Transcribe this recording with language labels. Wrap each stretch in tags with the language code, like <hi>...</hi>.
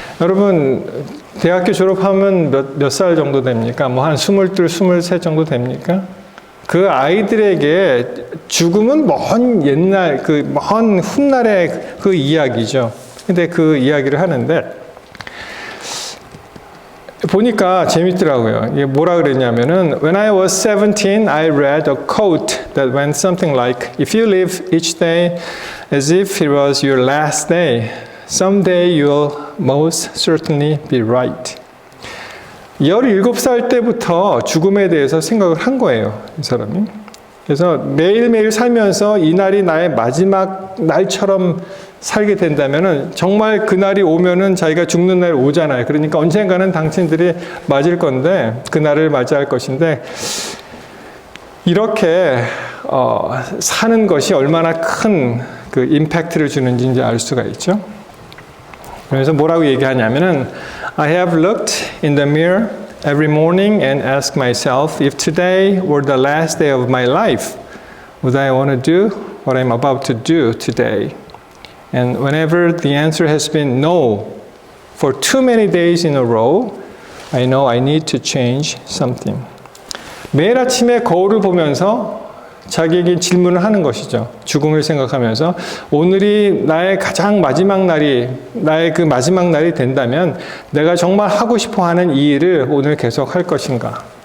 <ko>여러분 대학교 졸업하면 몇 살 정도 됩니까? 뭐 한 22, 23 정도 됩니까? 그 아이들에게 죽음은 먼 옛날, 먼 훗날의 그 이야기죠. 근데 그 이야기를 하는데, 보니까 재밌더라고요. 이게 뭐라 그랬냐면은,</ko> <en>When I was 17, I read a quote that went something like, If you live each day as if it was your last day, someday you'll most certainly be right.</en> <ko>17살 때부터 죽음에 대해서 생각을 한 거예요, 이 사람이. 그래서 매일매일 살면서 이 날이 나의 마지막 날처럼 살게 된다면은 정말 그날이 오면은 자기가 죽는 날이 오잖아요. 그러니까 언젠가는 당신들이 맞을 건데, 그날을 맞이할 것인데, 이렇게 사는 것이 얼마나 큰 그 임팩트를 주는지 이제 알 수가 있죠. 그래서 뭐라고 얘기하냐면은</ko> <en>I have looked in the mirror every morning and ask myself, if today were the last day of my life, would I want to do what I'm about to do today? And whenever the answer has been no for too many days in a row, I know I need to change something.</en> <ko>매일 아침에 거울을 보면서 자기에게 질문을 하는 것이죠. 죽음을 생각하면서 오늘이 나의 가장 마지막 날이, 나의 그 마지막 날이 된다면 내가 정말 하고 싶어 하는 이 일을 오늘 계속 할 것인가?</ko>